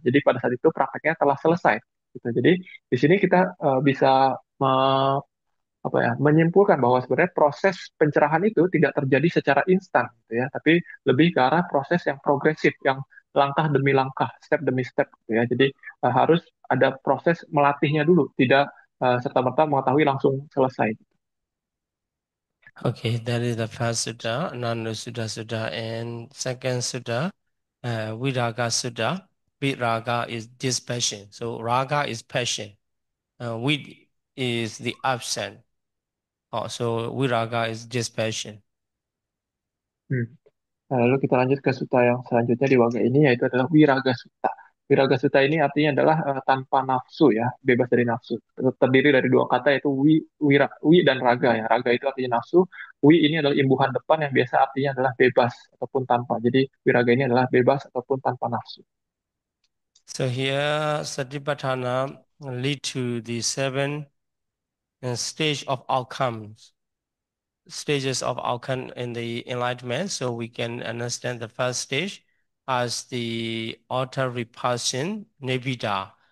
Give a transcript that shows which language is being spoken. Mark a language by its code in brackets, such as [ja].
[id] Jadi pada saat itu prakteknya telah selesai. Gitu. Jadi di sini kita bisa menyimpulkan bahwa sebenarnya proses pencerahan itu tidak terjadi secara instan gitu ya, tapi lebih ke arah proses yang progresif, yang langkah demi langkah, step demi step gitu ya. Jadi harus ada proses melatihnya dulu, tidak serta-merta mengetahui langsung selesai. [en] Okay, that is the first sutta, Nanda Sutta Sutta, and second sutta, Viraga Sutta. Viraga is dispassion. So raga is passion. Vid is the absent. So viraga is dispassion. Hmm. [id] Nah, lalu kita lanjut ke sutta yang selanjutnya di Wagga ini yaitu adalah Wiraga Sutta. Wiraga Sutta ini artinya adalah tanpa nafsu ya, bebas dari nafsu. Terdiri dari 2 kata yaitu wi dan raga ya. Raga itu artinya nafsu, wi ini adalah imbuhan depan yang biasa artinya adalah bebas ataupun tanpa. Jadi wiraga ini adalah bebas ataupun tanpa nafsu. [en] So here, Satipatthana lead to the 7 stage of outcomes. stages of outcome in the enlightenment. So we can understand the first stage as the outer repulsion, nibbida.